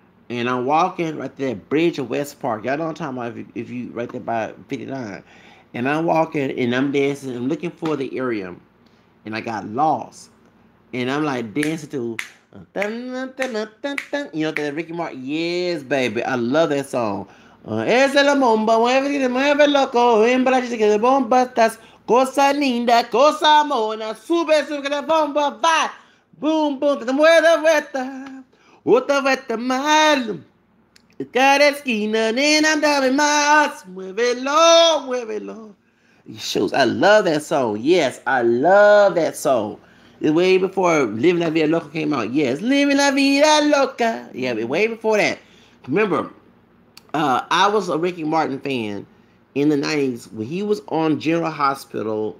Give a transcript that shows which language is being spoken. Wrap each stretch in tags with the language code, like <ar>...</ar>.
<en>And I'm walking right there, bridge of West Park. Y'all know what I'm talking about if you right there by 59. And I'm walking and I'm dancing, I'm looking for the area, and I got lost. And I'm like dancing to, you know, that Ricky Martin. Yes, baby, I love that song.</en> <es>Esa es la bomba, mueve, mueve loco, hembra dice que de bomba estás, cosa linda, cosa mona, sube, sube que la bomba va, boom, boom, te mueve vuelta, otra vuelta mal, cada esquina, nena, dame más, muévelo, muévelo.</es> <en>It shows, I love that song. Yes, I love that song. Way before Living La Vida Loca came out. Yes, Living La Vida Loca. Yeah, way before that. Remember, I was a Ricky Martin fan in the 90s when he was on General Hospital.</en>